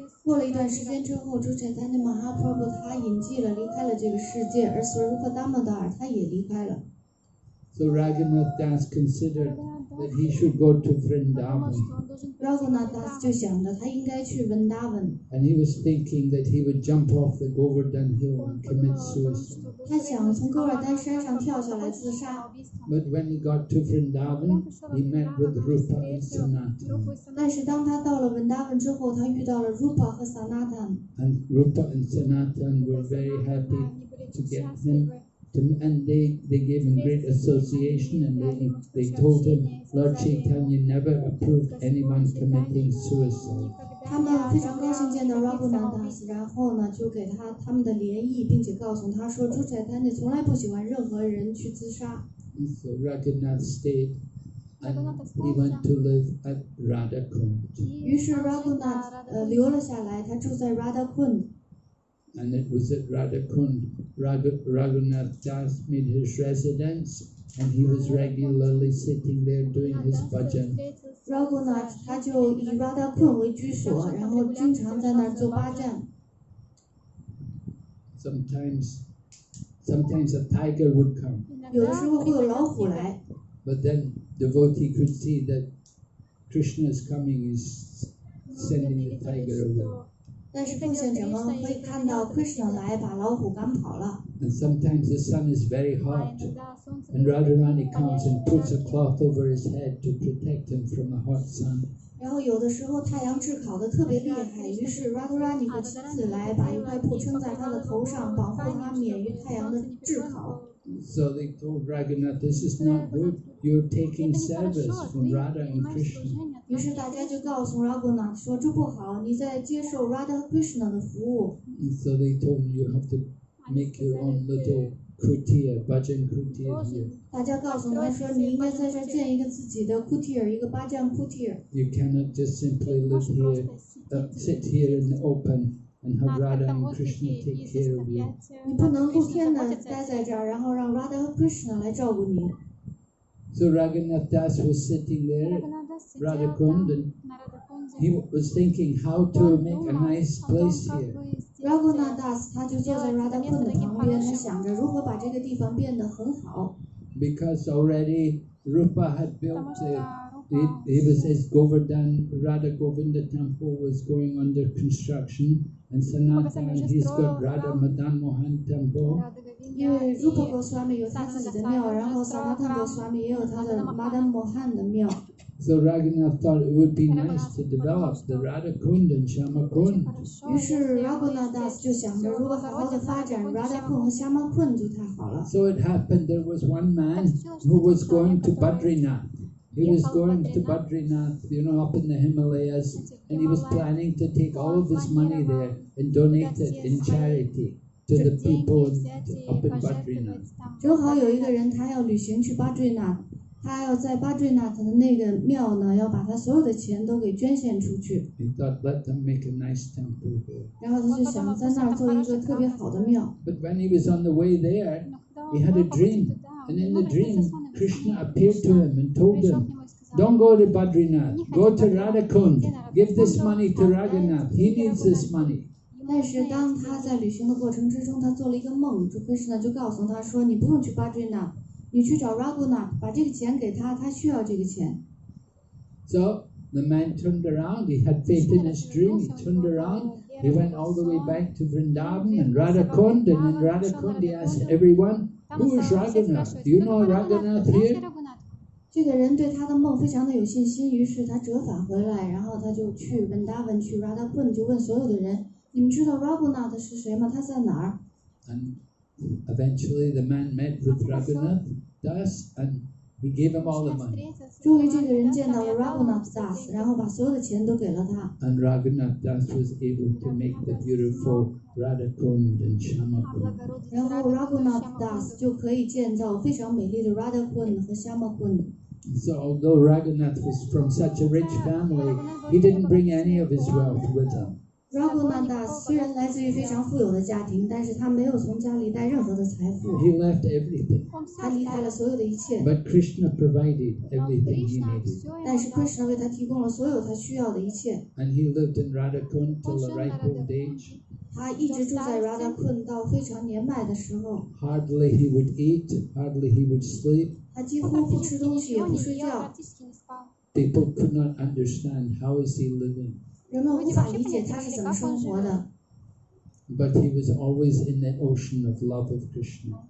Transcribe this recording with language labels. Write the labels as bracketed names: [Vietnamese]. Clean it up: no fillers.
[Chinese] 过了一段时间之后，主宰他Mahaprabhu 他隐迹了，离开了这个世界，而 Swarupa Damodar 他也离开了。 [English] So Ragunath Das considered that he should go to Vrindavan. [Chinese] Ragunath Das 就想着他应该去文达文， [English] And he was thinking that he would jump off the Govardhan Hill and commit suicide. [Chinese] 他想从勾尔丹山上跳下来自杀。 [English] But when he got to Vrindavan, he met with Rupa and Sanatan. [Chinese] 但是当他到了文达文之后，他遇到了 Rupa 和 Sanatan， [English] And Rupa and Sanatan were very happy to get him. And they gave him great association, and they told him Lord Chaitanya never approved anyone committing suicide. [Chinese] 他们非常高兴见到 Ragunath Das， 然后呢就给他们的联谊，并且告诉他说，主宰他从来不喜欢任何人去自杀。 [English] So Ragunath stayed, and he went to live at Radhakund. [Chinese] 于是 Ragunath 留了下来，他住在 Radhakund。 [English] And it was at Radhakund Ragunath Das made his residence, and he was regularly sitting there doing his bhajan. [Chinese] Ragunath 他就以 Radhakund 为居所，然后经常在那儿做巴占。 [English] Sometimes a tiger would come, [Chinese] 有的时候会有老虎来， [English] but then devotee could see that Krishna is coming, he's sending the tiger away. [Chinese] 但是奉献者们会看到 Krishna 来把老虎赶跑了。 [English] And sometimes the sun is very hot, and Radharani comes and puts a cloth over his head to protect him from the hot sun. [Chinese] 然后有的时候太阳炙烤的特别厉害，于是 Radharani 会亲自来把一块布撑在他的头上，保护他免于太阳的炙烤。 [English] So they told Ragunath, this is not good. you're taking service from Radha and Krishna. [Chinese] 于是大家就告诉 Ragunath 说这不好，你在接受 Radha 和 Krishna 的服务。 [English] And so they told him you have to make your own little kutir, bhajan kutir here. [Chinese] 大家告诉他说，你应该在这儿建一个自己的 kutir， 一个巴将 kutir。 [English] You cannot just simply live here, sit here in the open and have Radha and Krishna take care of you. [Chinese] 你不能露天的待在这儿，然后让 Radha 和 Krishna 来照顾你。 [English] So Ragunath Das was sitting there at Radhakund and he was thinking how to make a nice place here. [Chinese] Ragunath Das 他就坐在 Radha Kund 的旁边，他想着如何把这个地方变得很好。 [English] Because already Rupa had built his Govardhan, Radha Govinda temple was going under construction, and Sanatan, he's got Radha Madan Mohan temple. [Chinese] 因为 Rupa Goswami 有他自己的庙，然后 Sanatan Goswami 也有他的 Madan Mohan 的庙。 [English] So Ragunath thought it would be nice to develop the Radha Kund and Shama Kund. [Chinese] 于是 Ragunath Das 就想着，如果好好的发展 Radha Kund 和 Shama Kund 就太好了。 [English] So it happened there was one man who was going to Badrinath. He was going to Badrinath, up in the Himalayas, and he was planning to take all of his money there and donate it in charity to the people up in Badrinath. [Chinese] 正好有一个人他要旅行去 Badrinath， 他要在 Badrinath 的那个庙呢，要把他所有的钱都给捐献出去。 [English] He thought, let them make a nice temple there. [Chinese] 然后他就想在那儿做一个特别好的庙。 [English] But when he was on the way there, he had a dream. And in the dream, Krishna appeared to him and told him, don't go to Badrinath, go to Radhakund, give this money to Ragunath, he needs this money. [Chinese] 但是当他在旅行的过程之中，他做了一个梦，主 Krishna 就告诉他说，你不用去 Badrinath， 你去找 Ragunath， 把这个钱给他，他需要这个钱。 [English] So the man turned around, he had faith in his dream, he turned around, he went all the way back to Vrindavan and Radhakund, and in Radhakund he asked everyone, who is Ragunath? Do you know Ragunath here? [Chinese] 这个人对他的梦非常的有信心，于是他折返回来，然后他就去 Vrindavan 去 Radhakund， 就问所有的人，你们知道 Ragunath 是谁吗？他在哪儿？ [English] And eventually the man met with Ragunath Das and he gave him all the money. [Chinese] 终于这个人见到了 Ragunath Das， 然后把所有的钱都给了他。 [English] And Ragunath Das was able to make the beautiful Radhakund and Shama Kund. [Chinese] 然后 Ragunath Das 就可以建造非常美丽的 Radha Kund 和 Shama Kund。 [English] So although Ragunath was from such a rich family, he didn't bring any of his wealth with him. [Chinese] Ragunath Das 虽然来自于非常富有的家庭，但是他没有从家里带任何的财富， [English] He left everything. [Chinese] 他离开了所有的一切。 [English] But Krishna provided everything he needed. [Chinese] 但是 Krishna 为他提供了所有他需要的一切。 [English] And he lived in Radhakund till the ripe old age. [Chinese] 他一直住在 Radha Kund 到非常年迈的时候， [English] Hardly he would eat, hardly he would sleep. [Chinese] 他几乎不吃东西也不睡觉。 [English] People could not understand how is he living. [Chinese] 人们无法理解他是怎么生活的， [English] But he was always in the ocean of love of Krishna.